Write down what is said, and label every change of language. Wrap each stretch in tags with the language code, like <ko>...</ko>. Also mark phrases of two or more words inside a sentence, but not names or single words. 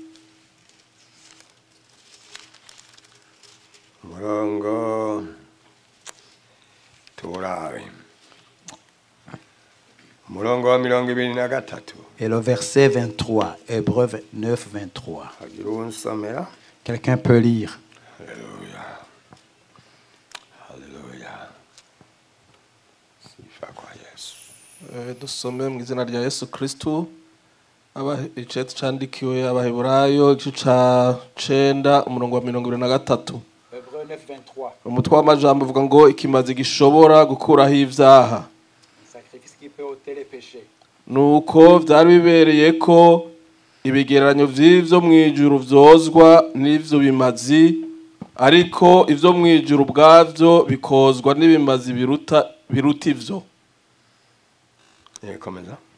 <fr>Et le verset 23, Hébreux 9, 23. Quelqu'un peut lire. Alléluia. Alléluia.</fr> <rn>Dusome mu izina rya Yesu Kristo. Icete candikiwe Abaheburayo igice ca 9 umurongo wa 23.</rn> <fr>Hébreux 9, 23.</fr> <rn>Umutwe w'amajambo uvuga ngo ikimazi gishobora gukuraho ivyaha.</rn> <fr>Sacrifice qui peut ôter les péchés.</fr> <rn>Nuko vyari bibereye ko ibigereranyo vy'ivyo mwijuru vyozwa n'ivyo bimazi, ariko ivyo mwijuru bwavyo bikozwa n'ibimazi biruta ivyo. Komeza.</rn>